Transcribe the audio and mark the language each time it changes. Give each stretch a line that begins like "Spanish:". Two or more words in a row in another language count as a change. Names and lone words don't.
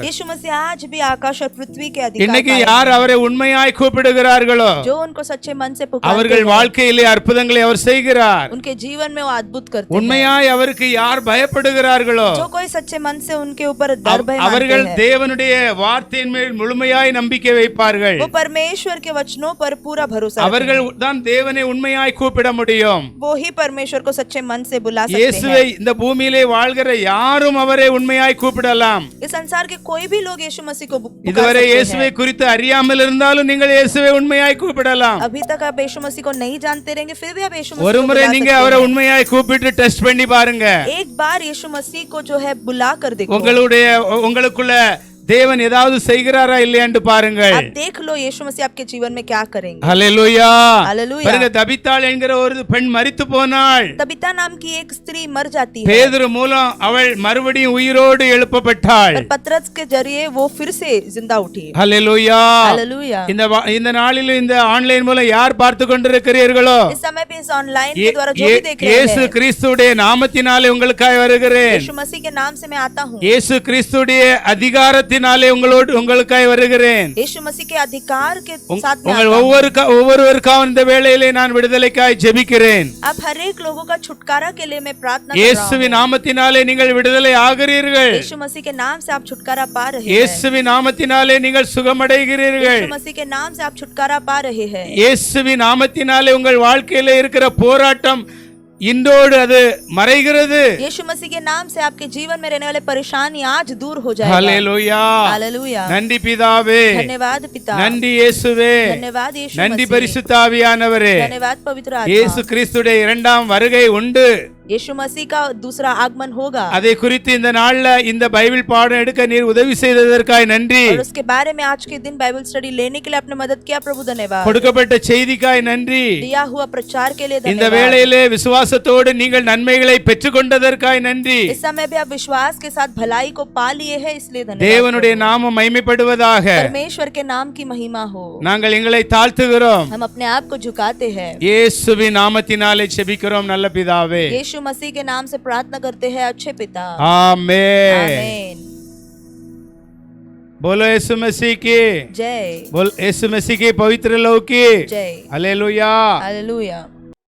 Hindi: यीशु मसीह आज भी आकाश और पृथ्वी के अधिकार
Tamil: இன்னைக்கு
Hindi: पाए
Tamil: யார் அவரை உண்மையாய் கூப்பிடுகிறார்களோ
Hindi: हैं। जो उनको सच्चे मन से पुकारते
Tamil: அவர்கள்
Hindi: हैं,
Tamil: வாழ்க்கையிலே அற்புதங்களை அவர் செய்கிறார்.
Hindi: उनके जीवन में वो अद्भुत करते हैं।
Tamil: உண்மையாய் அவருக்கு யார் பயப்படுகிறார்களோ
Hindi: जो कोई सच्चे मन से उनके ऊपर डर भय मानते
Tamil: அவர்கள்
Hindi: हैं,
Tamil: தேவனுடைய வார்த்தையின் மேல் முழுமையாய் நம்பிக்கை வைப்பார்கள்.
Hindi: वो परमेश्वर के वचनों पर पूरा भरोसा रखते
Tamil: அவர்கள் தான் தேவனை உண்மையாய் கூப்பிட முடியும்.
Hindi: हैं। वो ही परमेश्वर को सच्चे मन से बुला सकते
Tamil: இயேசுவை
Hindi: हैं।
Tamil: இந்த பூமியிலே வாழ்கிற யாரும் அவரை உண்மையாய் கூப்பிடலாம்.
Hindi: इस संसार के कोई भी लोग यीशु मसीह को पुकार
Tamil: இதுவரை
Hindi: सकते
Tamil: இயேசுவை
Hindi: हैं।
Tamil: குறித்து அறியாமல் இருந்தாலும் நீங்கள் இயேசுவை உண்மையாய் கூப்பிடலாம்.
Hindi: अभी तक आप यीशु मसीह को नहीं जानते रहेंगे फिर भी आप यीशु मसीह
Tamil: ஒரு
Hindi: को
Tamil: முறை
Hindi: बुला
Tamil: நீங்க
Hindi: सकते
Tamil: அவரை
Hindi: हैं।
Tamil: உண்மையாய் கூப்பிட்டு டெஸ்ட் பண்ணி பாருங்க.
Hindi: एक बार यीशु मसीह को जो है बुला कर देखो।
Tamil: உங்களுக்குள்ள தேவன் ஏதாவது செய்கிறாரா இல்லையான்னு பாருங்கள்.
Hindi: आप देख लो यीशु मसीह आपके जीवन में क्या करेंगे।
Tamil: ஹல்லேலூயா.
Hindi: हालेलुया।
Tamil: பாருங்க, தபித்தாள் என்கிற ஒரு பெண் மரித்து போனாள்.
Hindi: तबीता नाम की एक स्त्री मर जाती है,
Tamil: பேதுரு மூலம் அவள் மறுபடியும் உயிரோடு எழுப்பப்பட்டாள்.
Hindi: पर पतरस के जरिए वो फिर से जिंदा उठी।
Tamil: ஹல்லேலூயா.
Hindi: हालेलुया।
Tamil: இந்த நாளில் இந்த ஆன்லைன் மூலம் யார் பார்த்து கொண்டிருக்கிறீர்களோ,
Hindi: इस समय पे इस ऑनलाइन के द्वारा जो भी देख रहे
Tamil: இயேசு
Hindi: हैं,
Tamil: கிறிஸ்துடைய நாமத்தினாலே உங்களுக்காய் வருகிறேன்.
Hindi: यीशु मसीह के नाम से मैं आता हूँ।
Tamil: இயேசு கிறிஸ்துடைய அதிகாரத்தின் அதிகாரத்தினாலே உங்களுக்காய் வருகிறேன்.
Hindi: यीशु मसीह के अधिकार के साथ मैं
Tamil: உங்கள்
Hindi: आता हूं।
Tamil: ஒவ்வொருவருக்காக இந்த வேளையிலே நான் விடுதலைக்காய் ஜெபிக்கிறேன்.
Hindi: अब हर एक लोगों का छुटकारा के लिए मैं प्रार्थना कर रहा
Tamil: இயேசுவின் நாமத்தினாலே நீங்கள் விடுதலை ஆகிறீர்கள்.
Hindi: हूं। यीशु मसीह के नाम से आप छुटकारा पा रहे हैं।
Tamil: இயேசுவின் நாமத்தினாலே நீங்கள் சுகமடைகிறீர்கள்.
Hindi: यीशु मसीह के नाम से आप छुटकारा पा रहे हैं।
Tamil: இயேசுவின் நாமத்தினாலே உங்கள் வாழ்க்கையில இருக்கிற போராட்டம் இன்றோடு அது மறைகிறது.
Hindi: यीशु मसीह के नाम से आपके जीवन में रहने वाले परेशानी आज दूर हो जाएगा।
Tamil: ஹல்லேலூயா.
Hindi: हालेलुया।
Tamil: நன்றி பிதாவே.
Hindi: धन्यवाद पिता।
Tamil: நன்றி இயேசுவே.
Hindi: धन्यवाद यीशु
Tamil: நன்றி
Hindi: मसीह।
Tamil: பரிசுத்த ஆவியானவரே.
Hindi: धन्यवाद पवित्र
Tamil: இயேசு
Hindi: आत्मा।
Tamil: கிறிஸ்துடைய இரண்டாம் வருகை உண்டு.
Hindi: यीशु मसीह का दूसरा आगमन होगा।
Tamil: அதை குறித்து இந்த நாள்ல இந்த பைபிள் பாடம் எடுக்க நீர் உதவி செய்ததற்காய் நன்றி.
Hindi: और उसके बारे में आज के दिन
English: Bible study
Hindi: लेने के लिए आपने मदद किया, प्रभु धन्यवाद।
Tamil: கொடுக்கப்பட்ட செய்திக்காய் நன்றி.
Hindi: दिया हुआ प्रचार के लिए
Tamil: இந்த
Hindi: धन्यवाद।
Tamil: வேளையிலே விசுவாசத்தோடு நீங்கள் நன்மைகளை பெற்றுக்கொண்டதற்காய் நன்றி.
Hindi: इस समय भी आप विश्वास के साथ भलाई को पा लिए हैं, इसलिए धन्यवाद।
Tamil: தேவனுடைய நாமம் மகிமைப்படுவதாக.
Hindi: परमेश्वर के नाम की महिमा हो।
Tamil: நாங்கள் எங்களை தாழ்த்துகிறோம்.
Hindi: हम अपने आप को झुकाते हैं।
Tamil: இயேசுவின் நாமத்தினாலே ஜெபிக்கிறோம் நல்ல பிதாவே.
Hindi: यीशु मसीह के नाम से प्रार्थना करते हैं अच्छे पिता। आमेन. आमीन। बोलो यीशु मसीह की जय। बोल यीशु मसीह की पवित्र लहू की जय। हालेलुया. हालेलुया।